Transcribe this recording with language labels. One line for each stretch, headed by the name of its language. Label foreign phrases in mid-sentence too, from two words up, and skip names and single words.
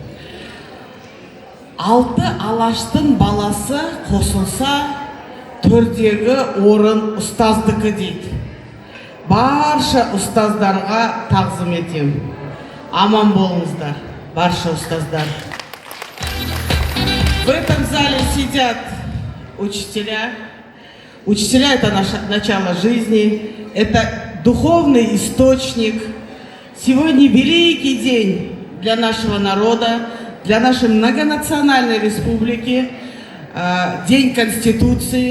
Kazakh: 6 алаштың баласы қосылса, 4-дегі орын ұстаздікі дейді. Барша ұстаздарға тағзым етем. Аман болыңыздар, барша ұстаздар.
Russian: В этом зале сидят учителя. Учителя — это наше начало жизни, это духовный источник. Сегодня великий день для нашего народа, для нашей многонациональной республики, День Конституции.